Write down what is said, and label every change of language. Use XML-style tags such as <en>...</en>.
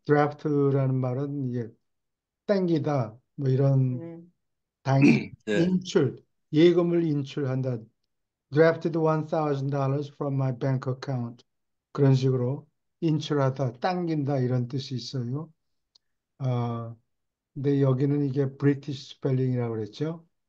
<ko>draft라는 말은 이게 땡기다, 뭐 이런 네. 인 네. 출 예금을 인출한다.</ko> <en>drafted $1,000 from my bank account.</en> <ko>그런 식으로 인출하다, 당긴다 이런 뜻이 있어요. 어, 근데 여기는 이게 브리티시 스펠링이라고 그랬죠.</ko>